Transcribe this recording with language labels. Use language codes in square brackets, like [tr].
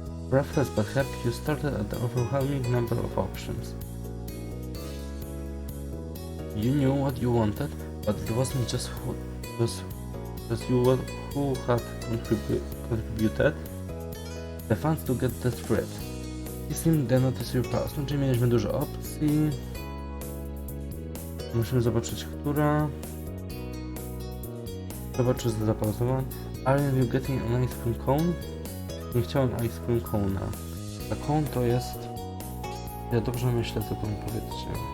[en] Breathless but happy, you started at the overwhelming number of options. You knew what you wanted, but it wasn't just you who had contributed the funds to get that spread. He seemed to notice your past. [pl] Czyli mieliśmy dużo opcji. Musimy zobaczyć, która. Zobacz, czy zapauzowałem. [en] Aren't you getting an ice cream cone? [pl] Nie chciałem [en] ice cream cone'a. [pl] A cone to jest... Ja dobrze myślę, co to mi powiedzcie.